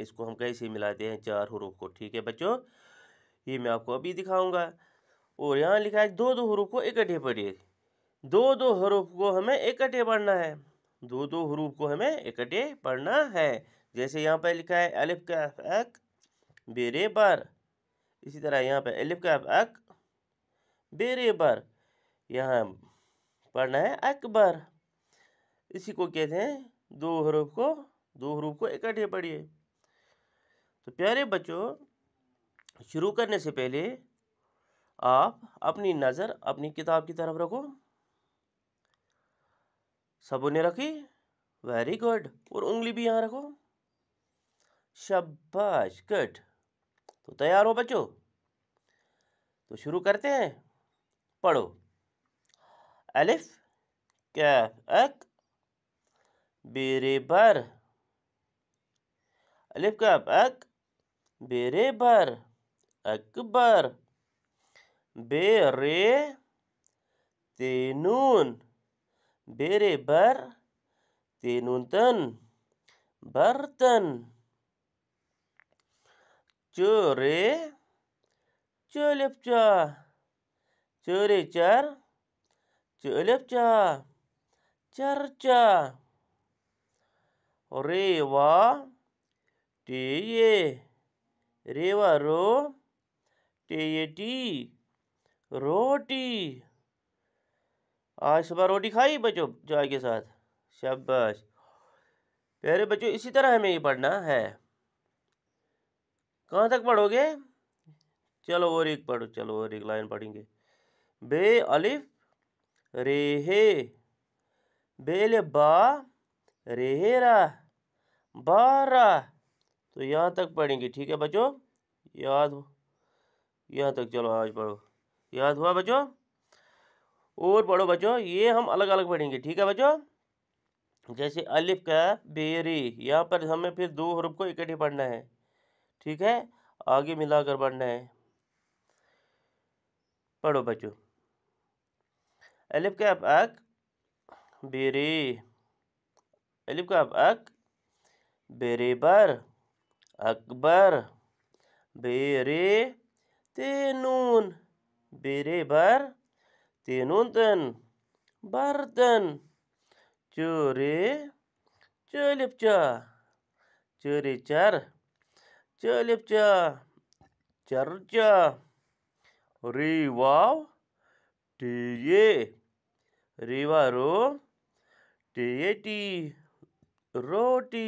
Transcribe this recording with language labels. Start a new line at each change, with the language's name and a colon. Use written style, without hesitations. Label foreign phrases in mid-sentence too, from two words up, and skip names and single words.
Hindi: इसको हम कैसे मिलाते हैं चार हुरूफ को। ठीक है बच्चों, ये मैं आपको अभी दिखाऊंगा। और यहाँ लिखा है दो दो हुरूफ को इकट्ठे पढ़िए। दो दो हुरूफ को हमें इकट्ठे पढ़ना है। दो दो हुरूफ को हमें इकट्ठे पढ़ना है। जैसे यहाँ पर लिखा है अलिफ काफ अक बेरे बर। इसी तरह यहाँ पे अलिफ काफ अक बेरे बर, यहाँ पढ़ना है अकबर। इसी को कहते हैं दो हुरूफ को इकट्ठे पढ़िए। तो प्यारे बच्चों, शुरू करने से पहले आप अपनी नज़र अपनी किताब की तरफ रखो। सबों ने रखी?
English: very good.
Hindi: और उंगली भी यहाँ रखो। शाबाश, गुड। तो तैयार हो बच्चों? तो शुरू करते हैं। पढ़ो। अलिफ काफ अक बेरे बर। अलिफ काफ अक बेरे बर अकबर। बेरे तेनून बेरे बर तेनून तन बर्तन। चोरे चलिपचा चोरे चर चलिपचा चर्चा। रेवा टेये रेवा रो टेये टी रोटी। आज सुबह रोटी खाई बच्चों चाय के साथ? शाबाश। प्यारे बच्चों, इसी तरह हमें ये पढ़ना है। कहाँ तक पढ़ोगे? चलो और एक पढ़ो, चलो और एक लाइन पढ़ेंगे। बे अलिफ रेहे बेले बा रेहेरा बारा। तो यहाँ तक पढ़ेंगे। ठीक है बच्चों, याद हो? यहाँ तक चलो आज पढ़ो। याद हुआ बच्चों? और पढ़ो बच्चों, ये हम अलग अलग पढ़ेंगे। ठीक है बच्चों? जैसे अलिफ का बेरी, यहाँ पर हमें फिर दो हुरूफ को इकट्ठे पढ़ना है। ठीक है, आगे मिलाकर पढ़ना है। पढ़ो बच्चों। अलिफ का अक बेरे अलिफ का अक बेरे बर अकबर। बेरे तेनून बेरे बर तेनून तन बर्तन। चोरे चलिपचा चोरे चर चलिपचा चर्चा। रेवाव टेये रेवा रो टेये टी रोटी।